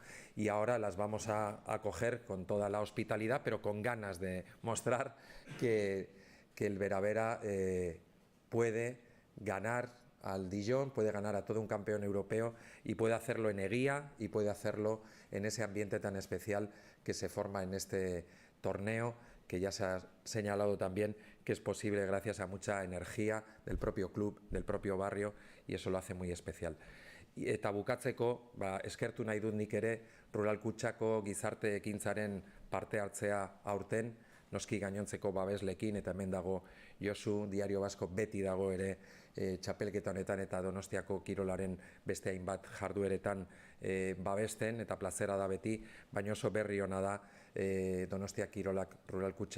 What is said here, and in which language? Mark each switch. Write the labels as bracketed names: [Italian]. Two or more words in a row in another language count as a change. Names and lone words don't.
[Spanish] Y ahora las vamos a coger con toda la hospitalidad, pero con ganas de mostrar que el Vera puede ganar al Dijon, puede ganar a todo un campeón europeo, y puede hacerlo en Eguía y puede hacerlo en ese ambiente tan especial que se forma en este torneo, que ya se ha señalado también que es posible gracias a mucha energía del propio club, del propio barrio, y eso lo hace muy especial. [Basque] Eta bukatzeko, eskertu nahi dut nik ere Rural Kutxako gizarte ekintzaren parte hartzea aurten, noski gainontzeko babeslekin, eta hemen dago Josu, Diario Basko beti dago ere txapelketa honetan eta Donostiako kirolaren beste hainbat jardueretan babesten, eta plazera da beti, baina oso berri ona da Donostia Kirolak Rural